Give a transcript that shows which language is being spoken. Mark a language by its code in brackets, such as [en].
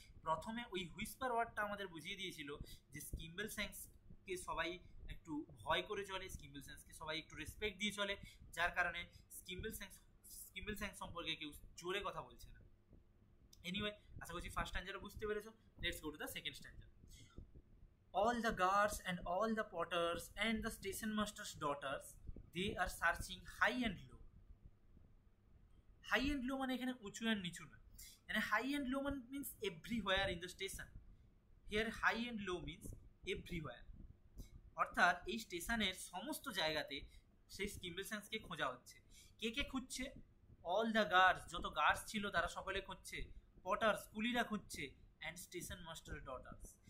[bn] প্রথমে ওই হুইসপার ওয়ার্ডটা আমাদের বুঝিয়ে দিয়েছিল যে স্কিম্বল সায়েন্সকে সবাই একটু ভয় করে চলে, স্কিম্বল সায়েন্সকে সবাই একটু রেসপেক্ট দিয়ে চলে, যার কারণে স্কিম্বল সায়েন্স সম্পর্কে কেউ জোরে কথা বলছে না। এনিওয়ে, আশা করছি ফার্স্ট স্ট্যাঞ্জাটা বুঝতে পেরেছো। [en] Let's go to the second stanza. All the guards and all the porters and the station master's daughters, they are searching high and low. High and low [bn] মানে এখানে উঁচু [en] and [bn] নিচু না, মানে [en] high and low means everywhere in the station. Here high and low means everywhere, [bn] অর্থাৎ এই স্টেশনের সমস্ত জায়গাতে সেই স্কিম্বল সায়েন্সকে খোঁজা হচ্ছে। কে কে খুঁজছে? [en] all the guards, [bn] যত গার্ডস ছিল তারা সকলে খুঁজছে, পটার্স কুলিরা খুঁজছে, [en] And station master daughters.